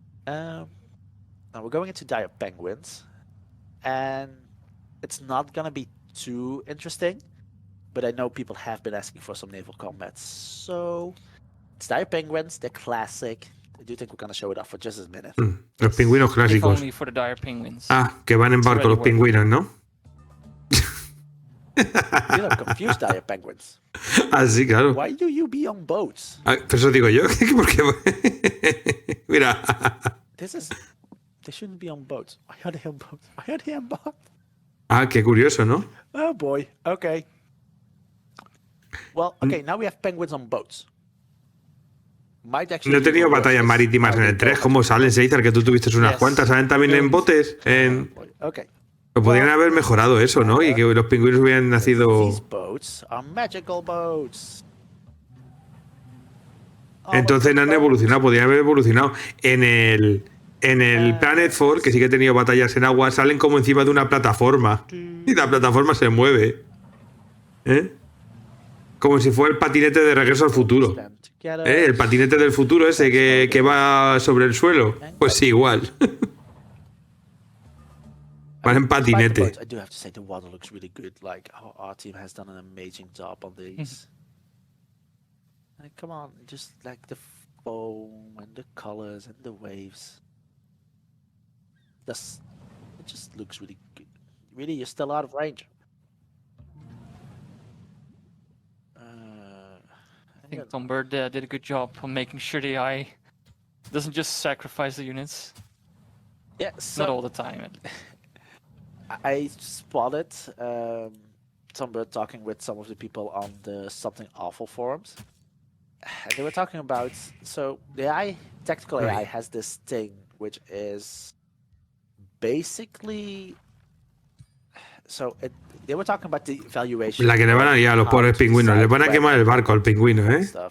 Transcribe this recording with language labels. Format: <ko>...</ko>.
<en>Now we're going into Dire Penguins. And it's not gonna be too interesting, but I know people have been asking for some naval combat. So it's Dire Penguins, they're classic. I do think we're gonna show it off for just a minute.</en> <es>Los pingüinos clásicos.</es> <en>Only for the Dire Penguins.</en> <es>Ah, que van en barco los pingüinos, ¿no?</es> <en>You know, confused Dire Penguins.</en> <es>Ah, sí, claro.</es> <en>Why do you be on boats?</en> <es>Ah, pero eso digo yo. ¿Por qué? Mira.</es> <en>They shouldn't be on boats. Why are they on boats? Why are they on boats?</en> <es>Ah, qué curioso, ¿no?</es> <en>Oh boy. Okay. Well, okay, now we have penguins on boats.</en> <es>No he tenido batallas marítimas en el 3. ¿Cómo salen, Seizar? Que tú tuviste unas cuantas. ¿Salen también en botes?</es> <en>Okay.</en> <es>Pues podrían haber mejorado eso, ¿no? Y que los pingüinos hubieran nacido...</es> <en>These boats are magical boats.</en> <es>Entonces no han evolucionado, podrían haber evolucionado. En el Planet 4, que sí que he tenido batallas en agua, salen como encima de una plataforma. Y la plataforma se mueve. ¿Eh? Como si fuera el patinete de Regreso al Futuro. El patinete del futuro ese que va sobre el suelo. Pues sí, igual. Va en patinete.</es> <en>I do have to say the water looks really good. Like our team has done an amazing job on these. Like, come on, just like the foam and the colors and the waves. It just looks really good. Really, you're still out of range. I think Tom Bird did a good job on making sure the AI doesn't just sacrifice the units. Yeah, Not all the time. I spotted Tom Bird talking with some of the people on the Something Awful forums. And they were talking about, so the AI, tactical AI has this thing which is basically, they were talking about the evaluation.</en> <es>La que le van a liar a los pobres pingüinos. Le van a quemar el barco al pingüino, ¿eh?</es>